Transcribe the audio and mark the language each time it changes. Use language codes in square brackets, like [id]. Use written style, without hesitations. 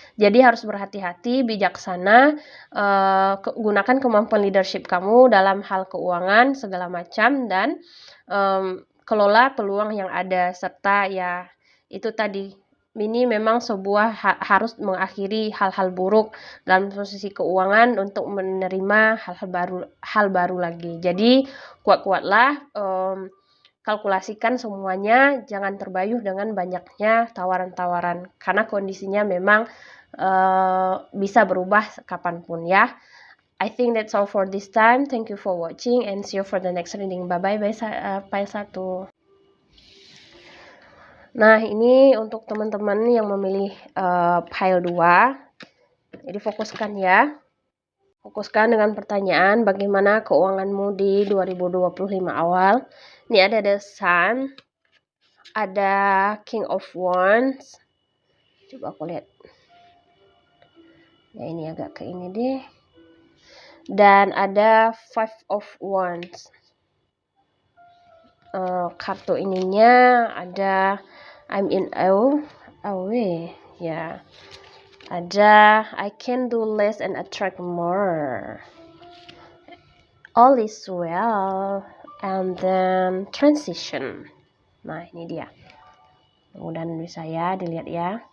[id] Jadi harus berhati-hati, bijaksana, gunakan kemampuan leadership kamu dalam hal keuangan segala macam, dan kelola peluang yang ada, serta ya itu tadi, ini memang sebuah harus mengakhiri hal-hal buruk dalam posisi keuangan untuk menerima hal baru lagi. Jadi kuat-kuatlah, kalkulasikan semuanya, jangan terbayuh dengan banyaknya tawaran-tawaran karena kondisinya memang bisa berubah kapanpun ya. [en] I think that's all for this time. Thank you for watching and see you for the next reading. Bye-bye, file 1. [id] Nah, ini untuk teman-teman yang memilih file 2. Jadi fokuskan ya. Fokuskan dengan pertanyaan bagaimana keuanganmu di 2025 awal. Ini ada The Sun, ada King of Wands. Coba aku lihat. Ya ini agak ke ini deh. Dan ada Five of Wands. Kartu ininya ada [en] I'm in away [id] ya. Ada [en] I can do less and attract more. all is well, and then transition. [id] Nah, ini dia. Mudah-mudahan bisa ya dilihat ya.